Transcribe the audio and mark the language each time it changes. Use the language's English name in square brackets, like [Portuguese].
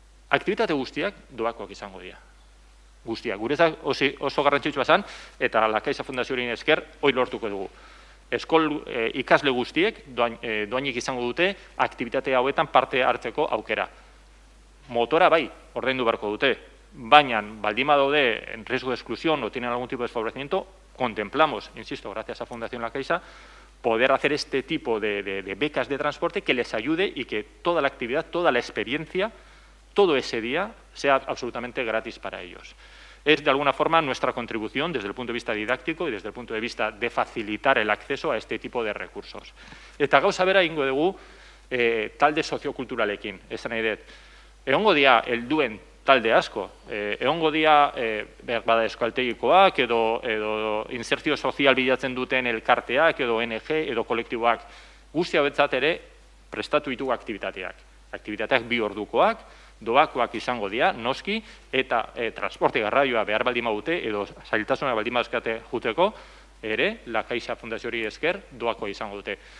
[Basque] Aktibitate guztiak doakoak izango dira. Guztiak. Guretzat oso garrantzitsua zen, eta Lakaiza Fundazioaren esker, hori lortuko dugu. Ikasle guztiek doainik izango dute aktibitate hauetan parte hartzeko aukera. Motora bai, ordaindu beharko dute, baina baldin badaude [Spanish] en riesgo de exclusión o tienen algún tipo de desfavorecimiento, contemplamos, insisto, gracias a Fundación Lakaiza, poder hacer este tipo de becas de transporte que les ayude y que toda la actividad, toda la experiencia, todo ese día sea absolutamente gratis para ellos. Es, de alguna forma, nuestra contribución desde el punto de vista didáctico y desde el punto de vista de facilitar el acceso a este tipo de recursos. [Basque] Eta gauza bera ingo dugu talde soziokulturalekin, esan nahi dut. Egongo dira helduen talde asko, egongo dira bada euskaltegikoak edo insertzio sozial bilatzen duten elkarteak edo ONG edo kolektiboak. Guzti hauetzat ere prestatu ditugu aktibitateak. Aktibitateak 2 ordukoak, doakoak izango dira, noski, eta transporte garraioa behar baldin badute edo zailtasunak baldin baduzkate juteko, ere, Lakaiza Fundazioari esker doakoa izango dute.